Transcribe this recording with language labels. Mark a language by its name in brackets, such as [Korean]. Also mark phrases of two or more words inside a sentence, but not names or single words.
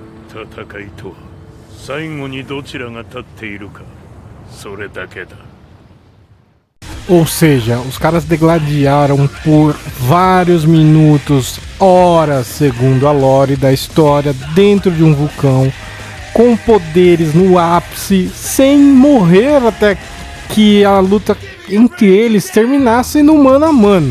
[Japanese] 戦いとは最後にどちらが立っているかそれだけだ。 [Portuguese] Ou seja, os caras degladiaram por vários minutos, horas, segundo a lore da história, dentro de um vulcão, com poderes no ápice, sem morrer até que a luta entre eles terminasse no mano a mano.